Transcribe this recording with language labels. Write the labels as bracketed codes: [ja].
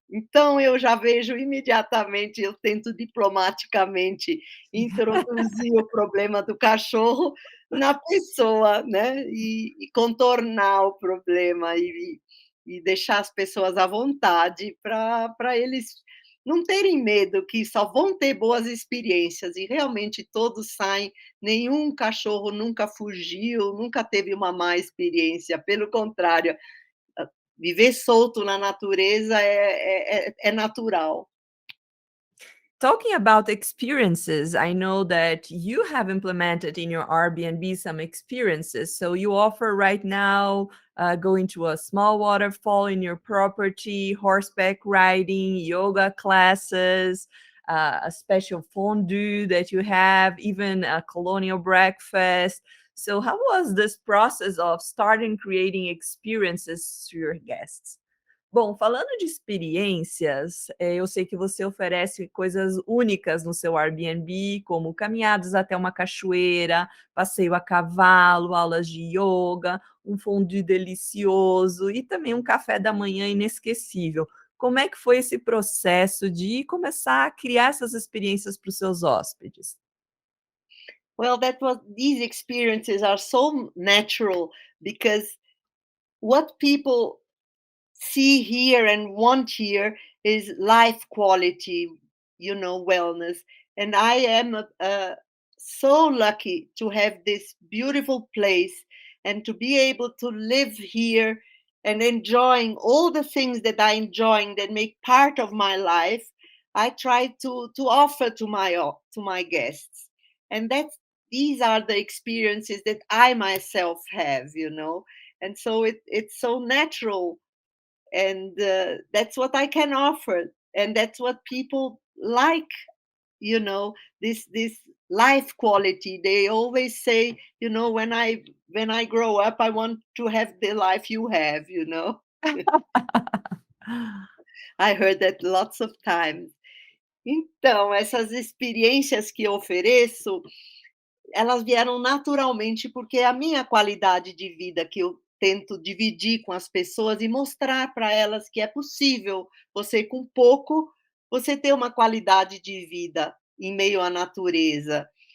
[pt] Então eu já vejo imediatamente, eu tento diplomaticamente introduzir o problema do cachorro na pessoa, né, e contornar o problema e deixar as pessoas à vontade para eles não terem medo, que só vão ter boas experiências e realmente todos saem. Nenhum cachorro nunca fugiu, nunca teve uma má experiência, pelo contrário, viver solto na natureza é natural. [en] Talking about experiences, I know that you have implemented in your Airbnb some experiences. So you offer right now going to a small waterfall in your property, horseback riding, yoga classes. a special fondue that you have, even a colonial breakfast. So, how was this process of starting creating experiences to your guests? [pt] Bom, falando de experiências, eu sei que você oferece coisas únicas no seu Airbnb, como caminhadas até uma cachoeira, passeio a cavalo, aulas de yoga, um fondue delicioso e também um café da manhã inesquecível. Como é que foi esse processo de começar a criar essas experiências para os seus hóspedes? [en] Well, that was these experiences are so natural because what people see here and want here is life quality, wellness. And I am so lucky to have this beautiful place and to be able to live here and enjoying all the things that I enjoying that make part of my life. I try to offer to my guests, and that's these are the experiences that I myself have. And so it's so natural, and that's what I can offer, and that's what people like. This life quality. They always say, when I grow up, I want to have the life you have. I heard that lots of times. [pt] Então, essas experiências que eu ofereço, elas vieram naturalmente, porque é a minha qualidade de vida que eu tento dividir com as pessoas e mostrar para elas que é possível você, com pouco, você ter uma qualidade de vida em meio à natureza.